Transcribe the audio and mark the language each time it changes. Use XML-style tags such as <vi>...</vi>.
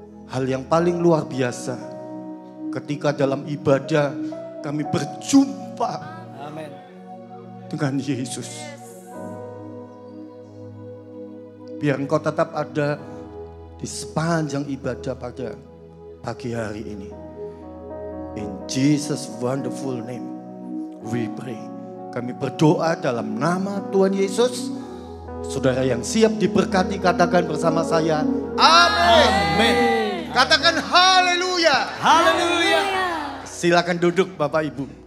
<id>Hal yang paling luar biasa ketika dalam ibadah kami berjumpa dengan Yesus. Biar Engkau tetap ada di sepanjang ibadah pada pagi hari ini.</id> <en>In Jesus wonderful name we pray.</en> <id>Kami berdoa dalam nama Tuhan Yesus. Saudara yang siap diberkati katakan bersama saya, amin. Amin. Katakan haleluya. Haleluya. Silakan duduk Bapak Ibu.</id>